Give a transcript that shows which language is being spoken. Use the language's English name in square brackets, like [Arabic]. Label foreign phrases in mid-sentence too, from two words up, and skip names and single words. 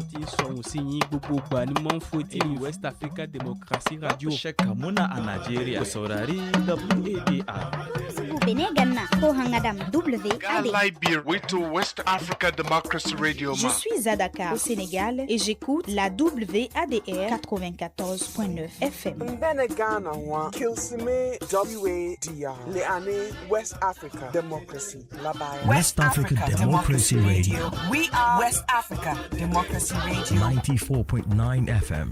[Yoruba] ní sọ̀hún sí yín gbogbo ìgbà ni mo ń fún etí [English] West Africa Democracy Radio. [Hausa] Shakka muna a Najeriya. Ku saurari WADR. [English] West Africa Democracy Radio. [French] Je suis à Dakar, au Sénégal, et j'écoute la WADR 94.9 FM. [English] West Africa Democracy. West Africa Democracy Radio. We are West Africa Democracy Radio. 94.9 FM.